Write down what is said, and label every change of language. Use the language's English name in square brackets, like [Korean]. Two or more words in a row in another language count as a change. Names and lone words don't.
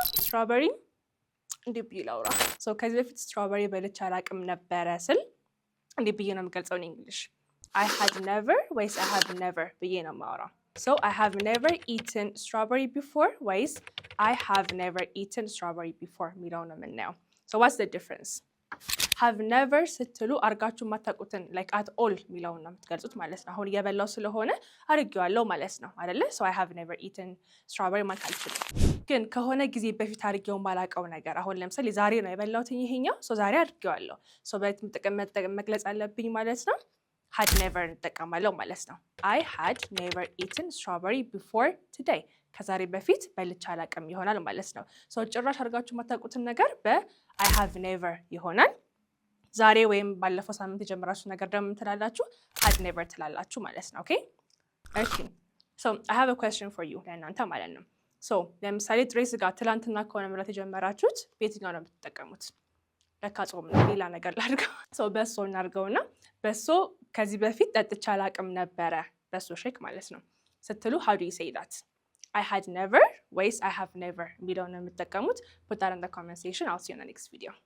[English] strawberry [Amharic] እንዲህ ብዬ ላውራ ሶ ከዚህ በፊት [English] strawberry [Amharic] በልቼ አላቅም ነበረ ስል እንዲህ ብዬ ነው የምገልጸው [English] in English I had never ወይስ I have never [Amharic] ብዬ ነው የማወራው [English] so I have never eaten strawberry before ወይስ I have never eaten strawberry before [Amharic] የሚለው ነው የምናየው [English] so what's the difference have never ስትሉ [Amharic] አርጋችሁ ማታውቁትን [English] like at all [Amharic] የሚለውን ነው የምትገልጹት ማለት ነው አሁን እየበላው ስለሆነ አርጌዋለሁ ማለት ነው አይደለ [English] so I have never eaten strawberry [Amharic] ማለት አልችልም ግን ከሆነ ጊዜ በፊት አርጌው ማላቀው ነገር አሁን ለምሳሌ ዛሬ ነው የበላሁት ይሄኛው so ዛሬ አርጌዋለሁ so በጥቅም መግለጽ አለብኝ ማለት ነው [English] had never [Amharic] እንጠቀማለሁ ማለት ነው [English] I had never eaten strawberry before today [Amharic] ከዛሬ በፊት በልቼ አላቅም ይሆናል ማለት ነው so ጭራሽ አርጋችሁ ማታውቁትን ነገር [English] I have never [Amharic] ይሆናል ዛሬ ወይም ባለፈው ሳምንት የጀመራችሁ ነገር ደግሞ ትላላችሁ [English] had never [Amharic] ትላላችሁ ማለት ነው ኦኬ እሺ so [English] I have a question for you [Amharic] ለእናንተ ማለት ነው so ለምሳሌ ጥሬ ስጋ ትላንትና ከሆነ መብላት የጀመራችሁት በየትኛው ነው የምትጠቀሙት ለካ ጾም ነው ሌላ ነገር ላድርገው so በሶ እናድርገውና በሶ ከዚህ በፊት ጠጥቼ አላቅም ነበረ በሶ ሼክ ማለት ነው ስትሉ [English] how do you say that I had never [Amharic] ወይስ [English] I have never [Amharic] የሚለውን ነው የምትጠቀሙት [English] put that in the comment section I'll see you in the next video